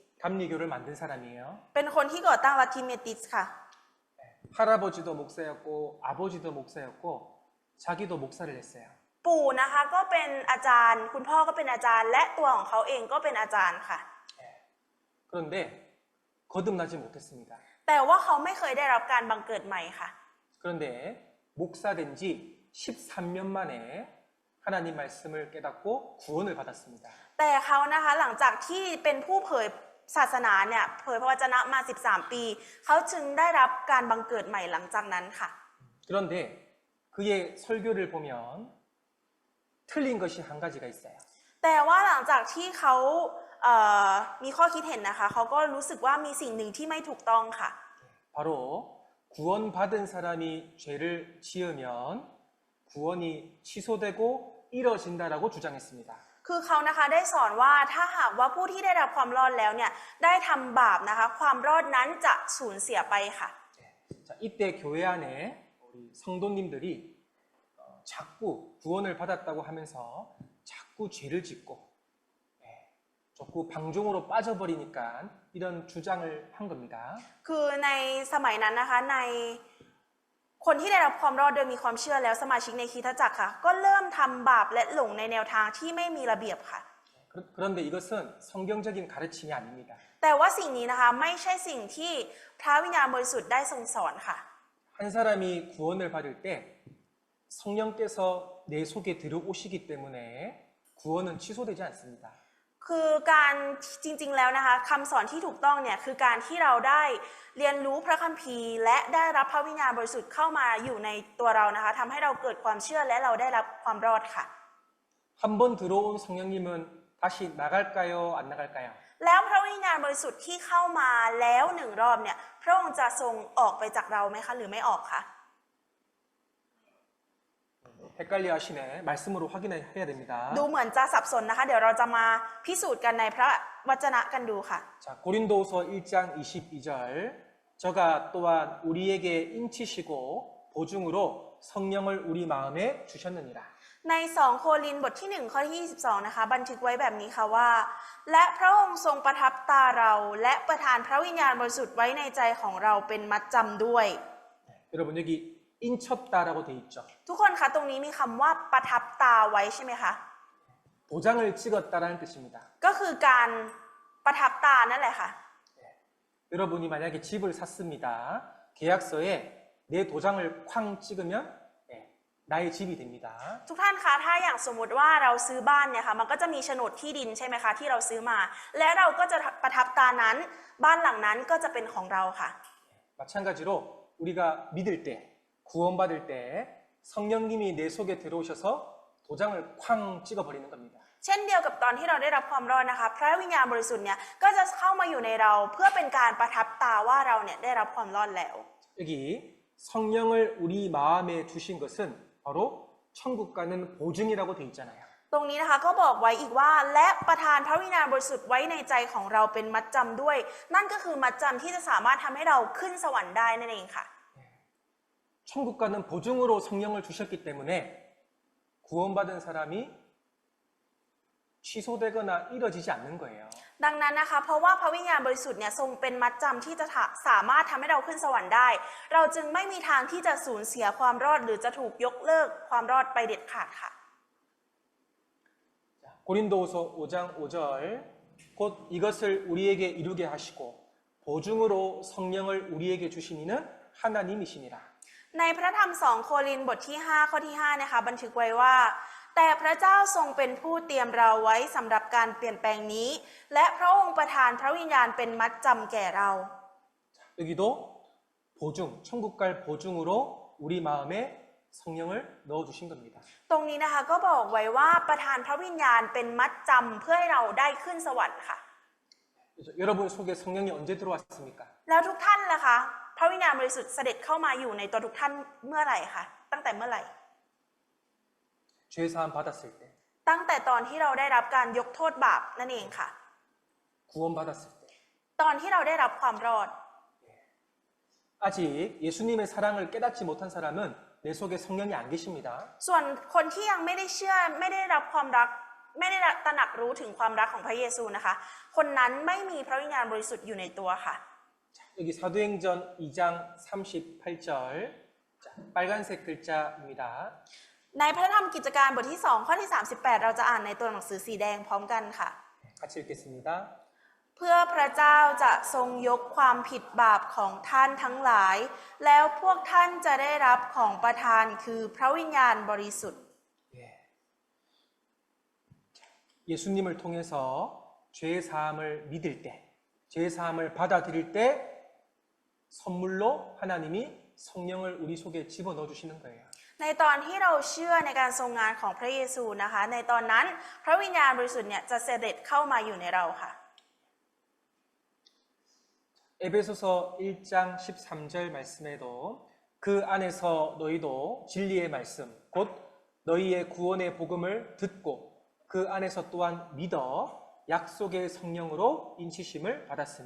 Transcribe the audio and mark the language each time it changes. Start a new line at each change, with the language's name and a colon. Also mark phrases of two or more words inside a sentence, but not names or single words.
Korean: 감리교를 만든 사람이에요.
Thai: เป็นคนที่ก่อตั้งลัทธิเมติสค่ะ
Korean: 할아버지도 목사였고 아버지도 목사였고 자기도 목사를 했어요.
Thai: ปู่นะคะก็เป็นอาจารย์คุณพ่อก็เป็นอาจารย์และตัวของเขาเองก็เป็นอาจารย์ค่ะ
Korean: 그런데 거듭나지 못했습니다.
Thai: แต่ว่าเขาไม่เคยได้รับการบังเกิดใหม่ค่ะ
Korean: 그런데 목사된 지 13년 만에 하나님 말씀을 깨닫고 구원을 받았습니다.
Thai: แต่เขานะคะหลังจากที่เป็นผู้เผยศาสนาเนี่ยเผยพระวจนะมา13 ปีเขาจึงได้รับการบังเกิดใหม่หลังจากนั้นค่ะ
Korean: 그런데 그의 설교를 보면 틀린 것이 한 가지가 있어요.
Thai: แต่ว่าหลังจากที่เขามีข้อคิดเห็นนะคะเขาก็รู้สึกว่ามีสิ่งหนึ่งที่ไม่ถูกต้องค่ะ
Korean: 바로 구원받은 사람이 죄를 지으면 구원이 취소되고 이뤄진다라고 주장했습니다.
Thai: คือเขานะคะได้สอนว่าถ้าหากว่าผู้ที่ได้รับความรอดแล้วเนี่ยได้ทำบาปนะคะความรอดนั้นจะสูญเสียไปค่ะ
Korean: 자, 이때 교회 안에 우리 성도님들이 자꾸 구원을 받았다고 하면서 자꾸 죄를 짓고 자꾸 방종으로 빠져버리니까 이런 주장을 한 겁니다.
Thai: คือในสมัยนั้นนะคะในคนที่ได้รับความรอดโดยมีความเชื่อแล้วสมาชิกในคริสตจักรค่ะก็เริ่มทำบาปและหลงในแนวทางที่ไม่มีระเบียบค่ะ
Korean: 그런데 이것은 성경적인 가르침이 아닙니다.
Thai: แต่ว่าสิ่งนี้นะคะไม่ใช่สิ่งที่พระวิญญาณบริสุทธิ์ได้ทรงสอนค่ะ
Korean: 한 사람이 구원을 받을 때 성령께서 내 속에 들어오시기 때문에 구원은 취소되지 않습니다.
Thai: คือการจริงๆแล้วนะคะคำสอนที่ถูกต้องเนี่ยคือการที่เราได้เรียนรู้พระคัมภีร์และได้รับพระวิญญาณบริสุทธิ์เข้ามาอยู่ในตัวเรานะคะทำให้เราเกิดความเชื่อและเราได้รับความรอดค่ะ
Korean: 한 번 들어온 성령님은 다시 나갈까요? 안 나갈까요?
Thai: แล้วพระวิญญาณบริสุทธิ์ที่เข้ามาแล้วหนึ่งรอบเนี่ยพระองค์จะทรงออกไปจากเราไหมคะหรือไม่ออกคะ
Korean: 헷갈려 하시네. 말씀으로 확인해야 됩니다.
Thai: ดูเหมือนจะสับสนนะคะเดี๋ยวเราจะมาพิสูจน์กันในพระวจนะกันดูค่ะ
Korean: 자, 고린도후서 1장 22절 저가 또한 우리에게 인치시고 보증으로 성령을 우리 마음에 주셨느니라.
Thai: ใน2โครินธ์บทที่1ข้อที่22นะคะบันทึกไว้แบบนี้ค่ะว่าและพระองค์ทรงประทับตาเราและประทานพระวิญญาณบริสุทธิ์ไว้ในใจของเราเป็นมัดจำด้วย
Korean: 여러분 여기 인쳤다라고 돼 있죠.
Thai: ทุกคนคะตรงนี้มีคำว่าประทับตาไว้ใช่ไหมคะ
Korean: 도장을 찍었다라는 뜻입니다.
Thai: ก็คือการประทับตานั่นแหละค่ะ
Korean: 여러분이 만약에 집을 샀습니다. 계약서에 내 도장을 쾅 찍으면 나의 집이 됩니다.
Thai: ทุกท่านคะถ้าอย่างสมมุติว่าเราซื้อบ้านเนี่ยค่ะมันก็จะมีโฉนดที่ดินใช่ไหมคะที่เราซื้อมา และเราก็จะประทับตานั้นบ้านหลังนั้นก็จะเป็นของเราค่ะ
Korean: 마찬가지로 우리가 믿을 때, 구원받을 때 성령님이 내 속에 들어오셔서 도장을 쾅 찍어버리는 겁니다.
Thai: เช่นเดียวกับตอนที่เราได้รับความรอดนะคะพระวิญญาณบริสุทธิ์เนี่ยก็จะเข้ามาอยู่ในเราเพื่อเป็นการประทับตาว่าเราเนี่ยได้รับความรอดแล้ว
Korean: 여기 성령을 우리 마음에 주신 것은 바로 천국 가는 보증이라고 돼 있잖아요.
Thai: ตรงนี้นะคะก็บอกไว้อีกว่าและประทานพระวิญญาณบริสุทธิ์ไว้ในใจของเราเป็นมัดจำด้วย นั่นก็คือมัดจำที่จะสามารถทำให้เราขึ้นสวรรค์ได้นั่นเองค่ะ
Korean: 천국 가는 보증으로 성령을 주셨기 때문에 구원받은 사람이 취소되거나 이뤄지지 않는 거예요.
Thai: ดังนั้นนะคะเพราะว่าพระวิญญาณบริสุทธิ์เนี่ยทรงเป็นมัดจำที่จะสามารถทำให้เราขึ้นสวรรค์ได้ เราจึงไม่มีทางที่จะสูญเสียความรอดหรือจะถูกยกเลิกความรอดไปเด็ดขาดค่ะ
Korean: 고린도후서 5장 5절 곧 이것을 우리에게 이루게 하시고 보증으로 성령을 우리에게 주신 이는 하나님이시니라.
Thai: ในพระธรรม2โครินธ์บทที่5ข้อที่5นะคะบันทึกไว้ว่าแต่พระเจ้าทรงเป็นผู้เตรียมเราไว้สำหรับการเปลี่ยนแปลงนี้และพระองค์ประทานพระวิญญาณเป็นมัดจำแก่เรา
Korean: 여기도 보증, 천국 갈 보증으로 우리 마음에 성령을 넣어주신 겁니다.
Thai: ตรงนี้นะคะก็บอกไว้ว่าประทานพระวิญญาณเป็นมัดจำเพื่อให้เราได้ขึ้นสวรรค์ค่ะ
Korean: 여러분 속에 성령이 언제 들어왔습니까?
Thai: แล้วทุกท่านล่ะคะพระวิญญาณบริสุทธิ์เสด็จเข้ามาอยู่ในตัวทุกท่านเมื่อไหร่คะตั้งแต่เมื่อไหร่
Korean: 죄 사함 받았을 때,
Thai: ตั้งแต่ตอนที่เราได้รับการยกโทษบาปนั่นเองค่ะ
Korean: 구원받았을 때.
Thai: ตอนที่เราได้รับความรอด
Korean: 아직 예수님의 사랑을 깨닫지 못한 사람은 내 속에 성령이 안 계십니다.
Thai: ส่วนคนที่ยังไม่ได้เชื่อไม่ได้รับความรักไม่ได้ตระหนักรู้ถึงความรักของพระเยซูนะคะคนนั้นไม่มีพระวิญญาณบริสุทธิ์อยู่ในตัวค่ะ
Korean: 여기 사도행전 2장 38절 빨간색 글자입니다.
Thai: ในพระธรรมกิจการบทที่2ข้อที่38เราจะอ่านในตัวหนังสือสีแดงพร้อมกันค่ะ
Korean: 같이 읽겠습니다.
Thai: เพื่อพระเจ้าจะทรงยกความผิดบาปของท่านทั้งหลายแล้วพวกท่านจะได้รับของประทานคือพระวิญญาณบริสุทธิ์
Korean: 예수님을 통해서 죄 사함을 믿을 때, 죄 사함을 받아들일 때 선물로 하나님이 성령을 우리 속에 집어넣어 주시는 거예요.
Thai: ในตอนที่เราเชื่อในการทรงงานของพระเยซูนะคะในตอนนั้นพระวิญญาณบริสุทธิ์เนี่ยจะเสด็จเข้ามาอยู่ในเราค่ะ
Korean: 에베소서 1장 13절 말씀에도 그 안에서 너희도 진리의 말씀 곧 너희의 구원의 복음을 듣고 그 안에서 또한 믿어 약속의 성령으로 인치심을 받았으니